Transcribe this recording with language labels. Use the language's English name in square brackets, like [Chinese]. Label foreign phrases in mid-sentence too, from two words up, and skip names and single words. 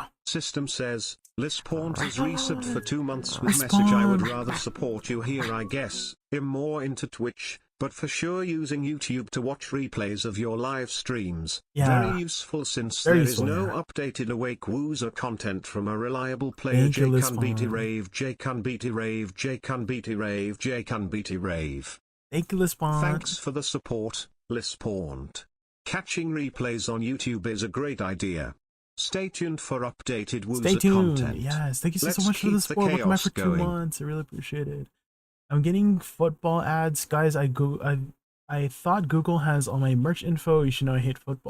[English] System says, Lispaunt has resubbed for 2 months with message. I would rather support you here, I guess. I'm more into Twitch, but for sure using YouTube to watch replays of your live streams. Yeah. Very useful since Very there useful, is no yeah. updated awake Woosa content from a reliable player. JaykunVT rave, JaykunVT rave, JaykunVT rave, JaykunVT rave. Thank you, Lispaunt. Thanks for the support, Lispaunt. Catching replays on YouTube is a great idea. Stay tuned for updated Woosa content. Yes, thank you so Let's much for the keep support. Welcome back for 2 going. months. I really appreciate it. I'm getting football ads, guys. I thought Google has all my merch info. You should know I hate football.